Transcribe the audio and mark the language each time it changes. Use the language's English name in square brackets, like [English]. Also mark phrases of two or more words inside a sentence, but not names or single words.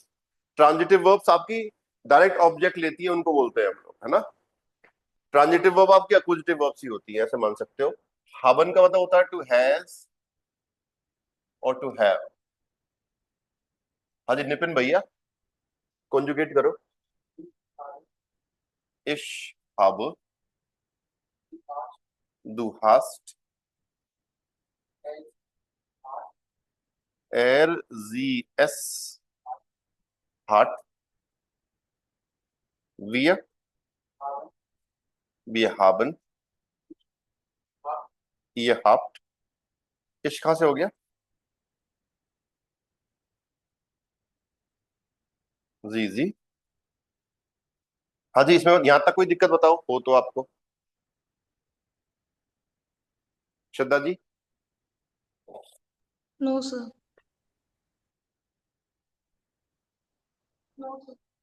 [English] transitive verbs [Hindi] आपकी [English] direct object [Hindi] लेती है, उनको बोलते हैं हम लोग, है ना। [English] transitive verb [Hindi] आपकी [English] accusative verbs [Hindi] ही होती है, ऐसे मान सकते हो। हाबन का मतलब होता है [English] to has [Hindi] और [English] to have. [Hindi] हाँ जी नितिन भैया, कॉन्जुगेट करो। [German] इश habe, du hast, sie es hat, wir haben, ihr habt। [Hindi] इश कहां से हो गया? जी। हाँ जी, इसमें यहां तक कोई दिक्कत बताओ हो तो आपको। श्रद्धा जी। [English] No sir. No sir.